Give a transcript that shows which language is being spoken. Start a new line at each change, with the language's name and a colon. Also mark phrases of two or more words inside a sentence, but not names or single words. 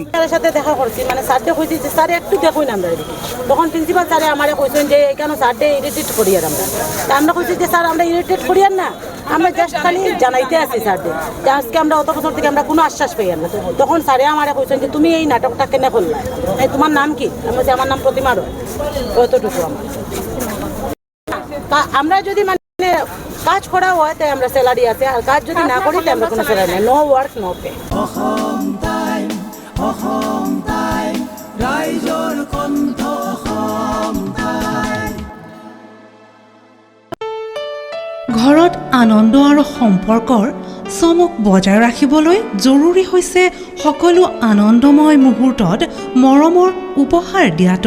Bangla: স্যারের সাথে দেখা করছি, মানে স্যারকে কইছি যে স্যার একটু দেখুন আমরা, তখন প্রিন্সিপাল স্যারে আমারে কইছেন যে কেন স্যারকে ইরিটেট করিয়ার আমরা কইছি যে স্যার আমরা ইরিটেট করিয়ার না, আমরা জাস্ট খালি জানাইতে আছি স্যারকে যে আজকে আমরা অত বছর থেকে আমরা কোনো আশ্বাস পাই না। তখন স্যারে আমারে কইছেন যে তুমি এই নাটকটা কেন করলা, তোমার নাম কি? আমি বলছি আমার নাম প্রতিমা রয়, অতটুকু আমার। আমরা যদি মানে কাজ করা হয় তাই আমরা স্যালারি আছে, আর কাজ যদি না করি তাই আমরা কোনো স্যালারি নেই,
English: no work no pay.
Assamese: ঘৰত আনন্দ আৰু সম্পৰ্কৰ চমক বজাই ৰাখিবলৈ জৰুৰী হৈছে সকলো আনন্দময় মুহূৰ্তত মৰমৰ উপহাৰ দিয়াটো।